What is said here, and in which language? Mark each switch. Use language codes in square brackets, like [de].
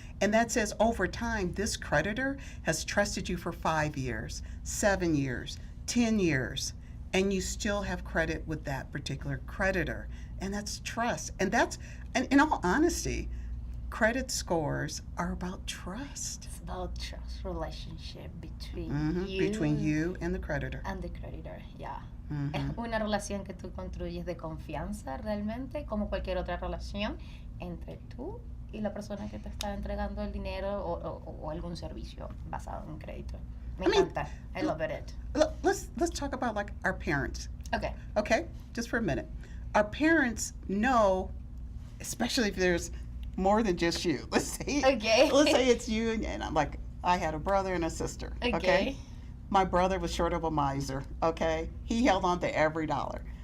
[en] And that says over time, this creditor has trusted you for 5 years, 7 years, 10 years, and you still have credit with that particular creditor. And that's trust. And in all honesty, credit scores are about trust. It's about trust relationship between you and the creditor. and the creditor, yeah. [es] Es una relación que tú construyes de confianza realmente, como cualquier otra relación entre tú y la persona que te está entregando el dinero o algún servicio basado en crédito. Me encanta. [en] I love it. Let's talk about like our parents. Okay. Just for a minute. Our parents know, especially if there's more than just you. Let's say it's you and I'm like, I had a brother and a sister. Okay. My brother was short of a miser. Okay. He held on to every dollar.